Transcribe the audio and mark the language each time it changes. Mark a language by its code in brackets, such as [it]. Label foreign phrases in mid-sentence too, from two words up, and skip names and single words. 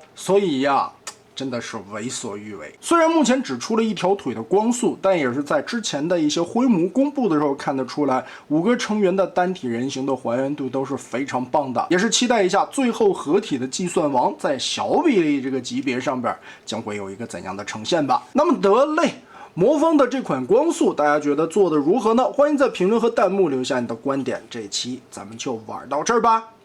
[zh] 所以呀，真的是為所欲為。虽然目前只出了1條腿的光速，但也是在之前的一些灰模公布的時候看得出来，5個成员的单體人形的還原度都是非常棒的。也是期待一下最後合體的计算王在小比例這個級別上邊將會有一個怎樣的呈現吧。那麼得嘞，魔方的這款光速大家覺得做的如何呢？歡迎在評論和彈幕留下你的觀點。這一期咱們就玩到這兒吧。